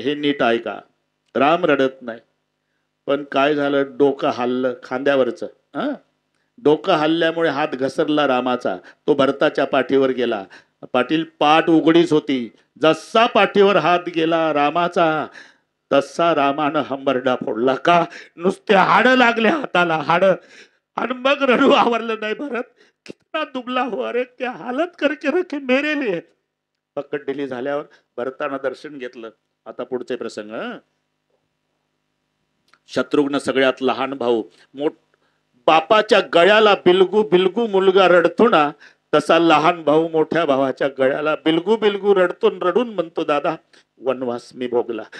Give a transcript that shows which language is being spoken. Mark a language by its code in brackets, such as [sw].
[mr] हे नीट ऐका, राम रडत नाही. पण काय झालं, डोकं हल्लं खांद्यावरचं. डोकं हल्ल्यामुळे हात घसरला रामाचा, तो भरताच्या पाठीवर गेला. पाटील, पाठ उघडीच होती. जसा पाठीवर हात गेला रामाचा, तसा रामानं हंबरडा फोडला. का? नुसते हाड लागले हाताला, हाड. आणि मग रडू आवरलं नाही. [hi] भरत कितना दुबला हो, अरे क्या हालत करके रखे मेरे लिए. [mr] पकड दिली झाल्यावर भरतानं दर्शन घेतलं. आता पुढचे प्रसंग. शत्रुघ्न सगळ्यात लहान भाऊ, बापाच्या गळ्याला बिलगू बिलगू मुलगा रडतो ना, तसा लहान भाऊ मोठ्या भावाच्या गळ्याला बिलगू बिलगू रडून म्हणतो, दादा वनवास मी भोगला.